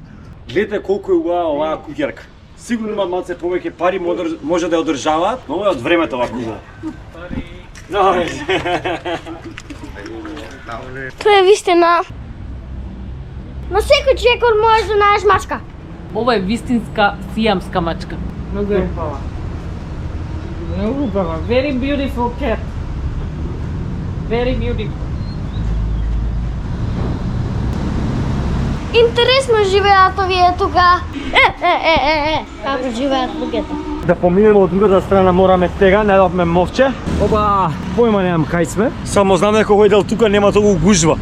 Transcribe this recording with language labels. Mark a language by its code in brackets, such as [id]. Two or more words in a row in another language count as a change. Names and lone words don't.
[mk] Гледате колку е убава оваа куќерка. Сигурно има малце повеќе пари, може да ја одржаваат, но е од времето оваа куќерка. Тоа е вистина. На секој чекор можеш да најдеш мачка. Ова е вистинска сијамска мачка. Многу е убава. Многу убава. [en] Very beautiful cat. Very beautiful. [mk] Интересно живеат овие тука. Како живеат луѓето. Да поминеме од другата страна, мораме тега, најдовме мовче. Оба, појма немам кај сме. Само знам дека овој дел тука нема толку гужва.